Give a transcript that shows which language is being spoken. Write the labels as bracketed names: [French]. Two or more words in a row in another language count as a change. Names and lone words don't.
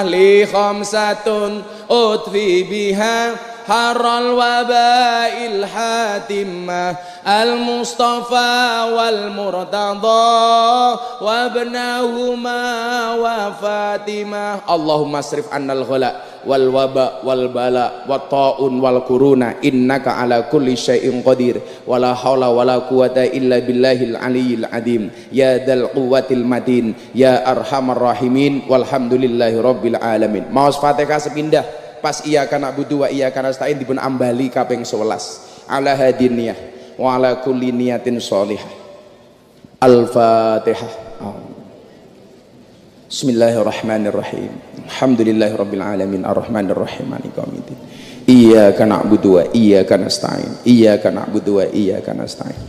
[Arabic] لي خمسة أطفي بها حر الوباء الحاطمة المصطفى والمرتضى وابناهما وفاطمة. اللهم اصرف عنا الغلاء والوباء والبلاء والطاعون والكورونا إنك على كل شيء قدير ولا حول ولا قوة إلا بالله العلي العظيم يا ذا القوة المتين يا أرحم الراحمين والحمد لله رب العالمين. [Javanese] Maos Fatihah sepindah pas [Arabic] إياك نعبد وإياك نستعين [Javanese] dipun ambali kaping 11 [Arabic] على هذه النية وعلى كل نية صالحة. Al-Fatihah. بسم الله الرحمن الرحيم الحمد لله رب العالمين الرحمن الرحيم مالك يوم الدين. إياك نعبد وإياك نستعين إياك نعبد وإياك نستعين. Iyyaka na'budu wa iyyaka nasta'in.